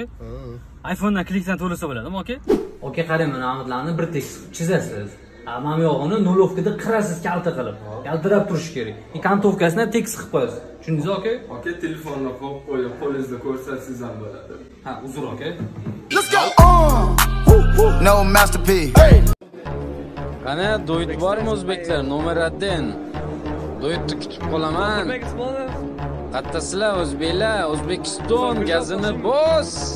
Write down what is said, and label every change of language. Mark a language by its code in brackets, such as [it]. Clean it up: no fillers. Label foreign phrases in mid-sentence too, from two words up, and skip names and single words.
[uz] Ha. iPhonedan klikdan to'lasa bo'ladimi, oka? Oka, qarang, mana amitlarni bir tekis chizasiz. Mana yog'ini nulovkada qirasiz kalta qilib. Kaltirab turish kerak. Kantovkasini tekis qilib qo'yasiz. Tushundingizmi, oka? Oka, telefonni qo'yib qo'yib, qo'lingizda ko'rsatsangiz ham bo'ladi. Ha, uzr, oka. [en] Let's go. No masterpiece. [uz] Qani, do'yt bormi o'zbeklar? Nomer 1. Do'ytni kutib qolaman. Qattasizlar o'zbeklar, O'zbekiston gazini bos.